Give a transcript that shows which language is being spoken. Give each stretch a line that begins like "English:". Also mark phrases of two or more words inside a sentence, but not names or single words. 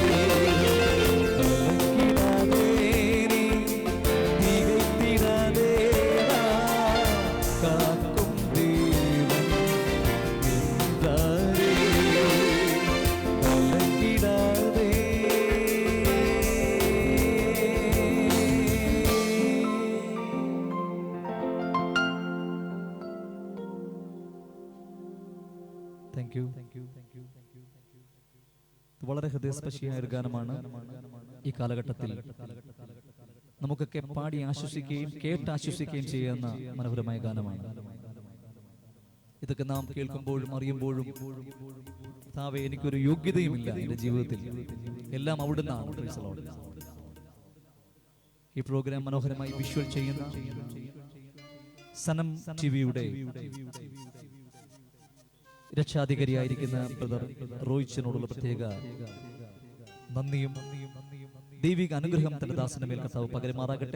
Tamil: கலங்கிடாதே நீ திகைத்திடாதே, நான் காக்கும் தேவன் என்றாரே. கலங்கிடாதே.
English: thank you.
Malayalam: വളരെ ഹൃദയസ്പർശിയായ ഒരു ഗാനമാണ്. ഈ കാലഘട്ടത്തിൽ നമുക്കൊക്കെ പാടി ആശ്വസിക്കുകയും കേട്ടാശ്വസിക്കുകയും ചെയ്യുന്ന മനോഹരമായ ഗാനമാണ്. ഇതൊക്കെ നാം കേൾക്കുമ്പോഴും അറിയുമ്പോഴും കർത്താവേ, എനിക്കൊരു യോഗ്യതയുമില്ല എൻ്റെ ജീവിതത്തിൽ, എല്ലാം അവിടുന്നാണ്.
English: Praise the Lord.
Malayalam: ഈ പ്രോഗ്രാം മനോഹരമായി വിഷ്വൽ ചെയ്യുന്ന സനം ടിവിയുടെ രക്ഷാധികാരിയായിരിക്കുന്ന ബ്രദർ റോയിച്ചനോടുള്ള പ്രത്യേക നന്ദിയും ദൈവിക അനുഗ്രഹം തന്റെ ദാസന്റെ മേൽ കർത്താവ് പകരുമാറാകട്ടെ.